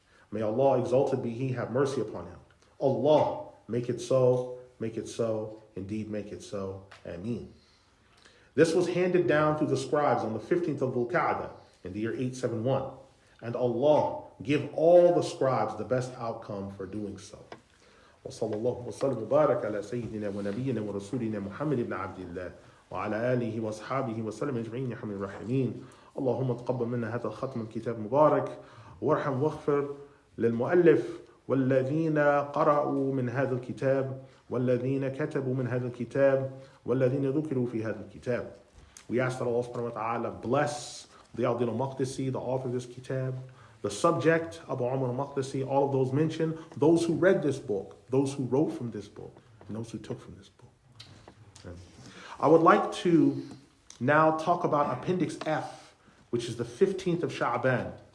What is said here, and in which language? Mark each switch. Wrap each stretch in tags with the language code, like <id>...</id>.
<en>May Allah, exalted be He, have mercy upon him. Allah, make it so, indeed make it so. Ameen. This was handed down through the scribes on the 15th of Dhul-Qa'dah in the year 871. And Allah give all the scribes the best outcome for doing so.</en> <ar>وصلى الله وسلم وبارك على سيدنا ونبينا ورسولنا محمد بن عبد الله وعلى آله وأصحابه وسلم أجمعين يا حميد الرحيمين. اللهم تقبل منا هذا الختم الكتاب المبارك وارحم واغفر للمؤلف والذين قرأوا من هذا الكتاب والذين كتبوا من هذا الكتاب والذين ذكروا في هذا الكتاب.</ar> <en>We ask that Allah subhanahu wa ta'ala bless Diyauddin al-Maqdisi, the author of this kitab, the subject, Abu Umar al-Maqdisi, all of those mentioned, those who read this book, those who wrote from this book, and those who took from this book. Okay. I would like to now talk about Appendix F, which is the 15th of Sha'ban.</en>